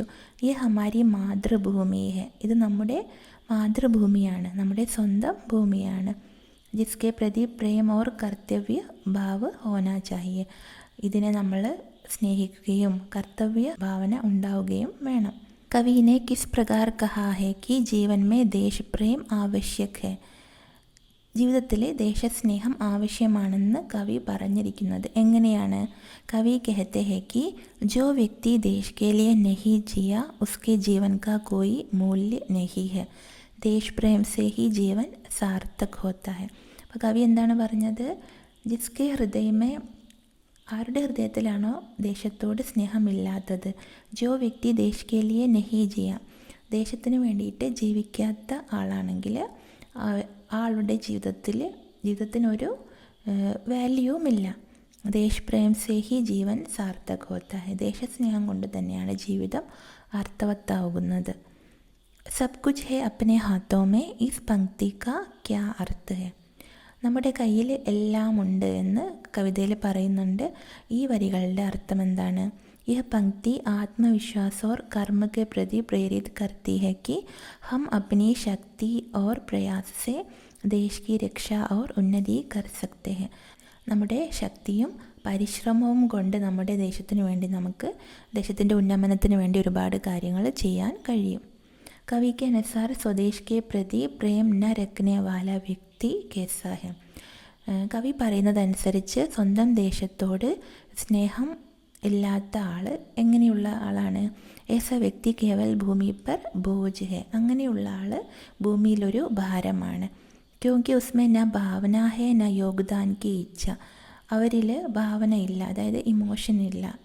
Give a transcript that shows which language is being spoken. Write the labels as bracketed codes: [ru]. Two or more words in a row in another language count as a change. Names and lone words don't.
[hi] यह हमारी मातृभूमि है, [ml] ഇത് നമ്മുടെ മാതൃഭൂമിയാണ്, നമ്മുടെ സ്വന്തം ഭൂമിയാണ്. [hi] जिसके प्रति प्रेम और कर्तव्य भाव होना चाहिए, [ml] ഇതിനെ നമ്മൾ സ്നേഹിക്കുകയും കർത്തവ്യ ഭാവന ഉണ്ടാവുകയും വേണം. [hi] कवि ने किस प्रकार कहा है कि जीवन में देश प्रेम आवश्यक है? [ml] ജീവിതത്തിൽ ദേശസ്നേഹം ആവശ്യമാണെന്ന് കവി പറഞ്ഞിരിക്കുന്നത് എങ്ങനെയാണ്? [hi] കവി कहते हैं कि जो व्यक्ति देश के लिए नहीं जिया उसके जीवन का कोई मूल्य नहीं है, देश प्रेम से ही जीवन सार्थक होता है. [ml] അപ്പോൾ കവി എന്താണ് പറഞ്ഞത്? [hi] जिसके हृदय में, [ml] ആരുടെ ഹൃദയത്തിലാണോ ദേശത്തോട് സ്നേഹമില്ലാത്തത്, [hi] जो व्यक्ति देश के लिए नहीं जिया, [ml] ദേശത്തിന് വേണ്ടിയിട്ട് ജീവിക്കാത്ത ആളാണെങ്കിൽ ആളുടെ ജീവിതത്തിനൊരു വാല്യൂവുമില്ല. [hi] देश प्रेम से ही जीवन सार्थक होता है, [ml] ദേശസ്നേഹം കൊണ്ട് തന്നെയാണ് ജീവിതം അർത്ഥവത്താവുന്നത്. [hi] सब कुछ है अपने हाथों में इस पंक्ति का क्या अर्थ है. [ml] നമ്മുടെ കയ്യിൽ എല്ലാം ഉണ്ട് എന്ന് കവിതയിൽ പറയുന്നുണ്ട്. ഈ വരികളുടെ അർത്ഥം എന്താണ്? [hi] यह पंक्ति आत्मविश्वास और कर्म के प्रति प्रेरित करती है कि हम अपनी शक्ति और प्रयास से देश की रक्षा और उन्नति कर सकते हैं. [ml] നമ്മുടെ ശക്തിയും പരിശ്രമവും കൊണ്ട് നമ്മുടെ ദേശത്തിന് വേണ്ടി, നമുക്ക് ദേശത്തിൻ്റെ ഉന്നമനത്തിന് വേണ്ടി ഒരുപാട് കാര്യങ്ങൾ ചെയ്യാൻ കഴിയും. [hi] कवि के अनुसार स्वदेश के प्रति प्रेम न रखने वाला व्यक्ति कैसा है? [ml] കവി പറയുന്നതനുസരിച്ച് സ്വന്തം ദേശത്തോട് സ്നേഹം ഇല്ലാത്ത ആൾ എങ്ങനെയുള്ള ആളാണ്? [hi] ऐसा व्यक्ति केवल भूमि पर बोझ है, [ml] അങ്ങനെയുള്ള ആൾ ഭൂമിയിലൊരു ഭാരമാണ്. [hi] क्योंकि उसमें न भावना है न योगदान की इच्छा, [ml] അവരിൽ ഭാവന ഇല്ല, അതായത് ഇമോഷൻ ഇല്ല.